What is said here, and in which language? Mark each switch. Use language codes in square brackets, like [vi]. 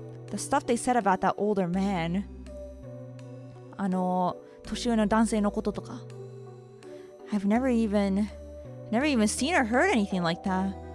[en] The stuff they said about that older man. [ja] 年上の男性のこととか。 [en] I've never even seen or heard anything like that.